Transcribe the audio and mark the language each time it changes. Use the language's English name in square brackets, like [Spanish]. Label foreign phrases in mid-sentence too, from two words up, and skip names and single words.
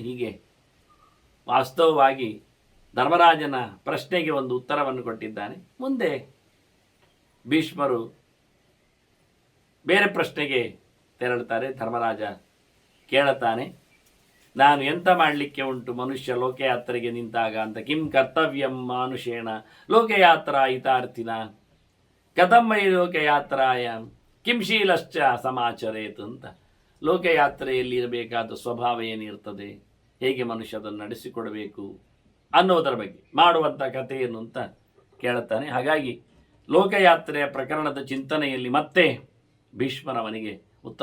[Kannada] ಹೀಗೆ ವಾಸ್ತವವಾಗಿ ಧರ್ಮರಾಜನ ಪ್ರಶ್ನೆಗೆ ಒಂದು ಉತ್ತರವನ್ನು ಕೊಟ್ಟಿದ್ದಾನೆ. ಮುಂದೆ ಭೀಷ್ಮರು ಬೇರೆ ಪ್ರಶ್ನೆಗೆ ತೆರಳುತ್ತಾರೆ. ಧರ್ಮರಾಜ ಕೇಳುತ್ತಾನೆ, ನಾನು ಎಂತ ಮಾಡಲಿಕ್ಕೆ ಉಂಟು ಮನುಷ್ಯ ಲೋಕಯಾತ್ರೆಗೆ ನಿಂತಾಗ ಅಂತ. [Sanskrit] ಕಿಂ ಕರ್ತವ್ಯಂ ಮಾನುಷೇಣ ಲೋಕಯಾತ್ರಾ ಹಿತಾರ್ಥಿನ ಕಥಂ ವೈ ಲೋಕಯಾತ್ರಾಯ ಕಿಂ ಶೀಲಶ್ಚ ಸಮಾಚರೇತ್ ಅಂತ. [Kannada] ಲೋಕಯಾತ್ರೆಯಲ್ಲಿ ಇರಬೇಕಾದ ಸ್ವಭಾವ ಏನಿರ್ತದೆ, ಹೇಗೆ ಮನುಷ್ಯ ಅದನ್ನು ನಡೆಸಿಕೊಡಬೇಕು ಅನ್ನೋದರ ಬಗ್ಗೆ ಮಾಡುವಂಥ ಕಥೆ ಏನು ಅಂತ ಕೇಳುತ್ತಾನೆ. ಹಾಗಾಗಿ ಲೋಕಯಾತ್ರೆಯ ಪ್ರಕರಣದ ಚಿಂತನೆಯಲ್ಲಿ ಮತ್ತೆ ಭೀಷ್ಮರವನಿಗೆ ಉತ್ತರವನ್ನು ನೀಡುತ್ತಾರೆ.